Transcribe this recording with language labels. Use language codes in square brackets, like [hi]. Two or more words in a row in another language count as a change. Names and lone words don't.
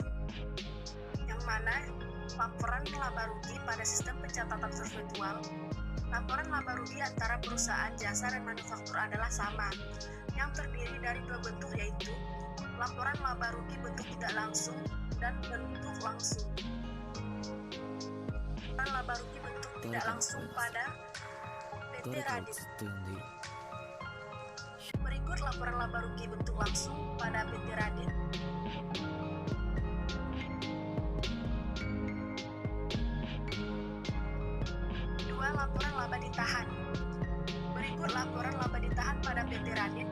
[id] Yang mana laporan laba rugi pada sistem pencatatan virtual, laporan laba rugi antara perusahaan jasa dan manufaktur adalah sama, yang terdiri dari 2 bentuk, yaitu laporan laba rugi bentuk tidak langsung dan bentuk langsung. Laporan laba rugi bentuk tidak langsung pada PT [ja] 誰かを [id] Radit. [ja] ずっと呼んでいる [id] Berikut laporan laba rugi bentuk langsung pada PT Radit. Dua, laporan laba ditahan. Berikut laporan laba ditahan pada PT Radit.